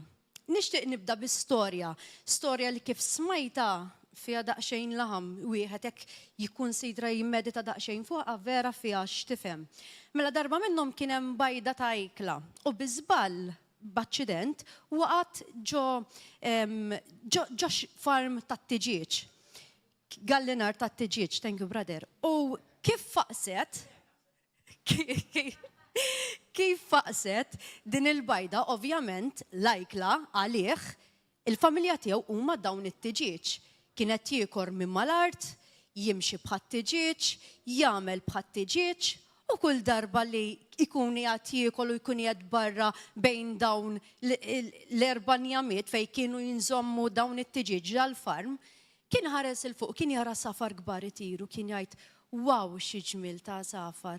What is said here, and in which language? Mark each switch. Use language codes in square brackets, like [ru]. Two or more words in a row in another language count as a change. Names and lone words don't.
[mt] Nixtieq nibda bi-storja li kif smajta fiha daqsxejn laħam wieħed hekk jikkunsidra jimmedita daqsxejn fuqha vera fiha x'tifhem. Mela darba minnhom kien hemm bajda ta' ikla u biżball b'aċċident waqgħet ġo farm tat-tiġiġ. Gallinar tat-tiġiġ, [en] thank you brother. [mt] U kif faqset kif faqset din il-bajda, ovvjament, lajkla għalih, il-familja tiegħu huma dawn it-tiġiġ. Kienet jiekor minn mal-art, jimxi bħat-tiġiġ, jagħmel bħat-tiġiġ, u kull darba li jkun qiegħed jiekol u jkun qiegħed barra bejn dawn l-erba' njamiet fejn kienu jinżommu dawn it-tiġiġ għall-farm, kien ħares il fuq, kien jara safar kbar itiru, kien jgħid, wow xi ġmiel ta' safar.